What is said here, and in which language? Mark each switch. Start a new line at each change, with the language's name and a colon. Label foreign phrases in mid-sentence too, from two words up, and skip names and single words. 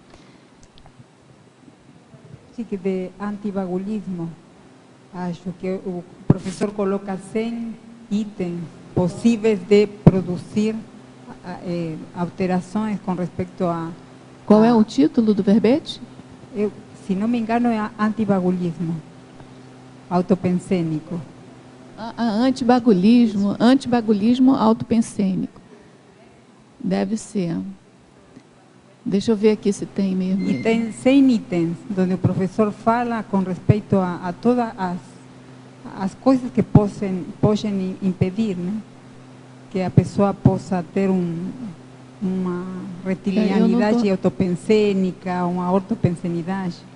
Portuguese: De antivagulismo, acho que o professor coloca 100 itens possíveis de produzir alterações com respeito a... Qual é o título do verbete? Se não me engano, é antivagulismo autopensênico. Antivagulismo autopensênico. Deve ser. Deixa eu ver aqui se tem mesmo. E tem 100 itens, onde o professor fala com respeito a todas as coisas que podem impedir, né? Que a pessoa possa ter uma retilineidade autopensênica, uma ortopensenidade.